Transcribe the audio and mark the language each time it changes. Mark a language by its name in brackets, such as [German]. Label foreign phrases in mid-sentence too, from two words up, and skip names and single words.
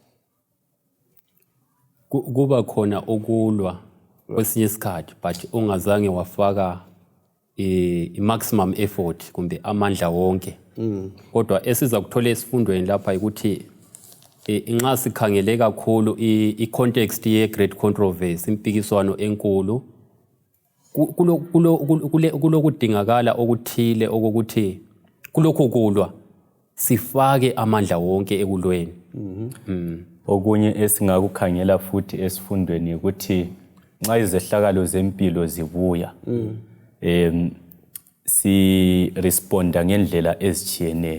[North Ndebele] Kuba khona ukulwa kwesinye isikhathi but ungazange wafaka i- [English] maximum effort [North Ndebele] kumbe amandla wonke. Kodwa esiza kuthola esifundweni lapha ukuthi nxa sikhangele kakhulu i-context ye- [English] great controversy, [North Ndebele] impikiswano enkulu, kulokudingakala okuthile okokuthi kulokho kulwa sifake amandla wonke ekulweni. Okunye esingakukhangela futhi esifundweni ukuthi nxa izehlakalo zempilo zibuya si responda ngendlela ezijiyeneyo.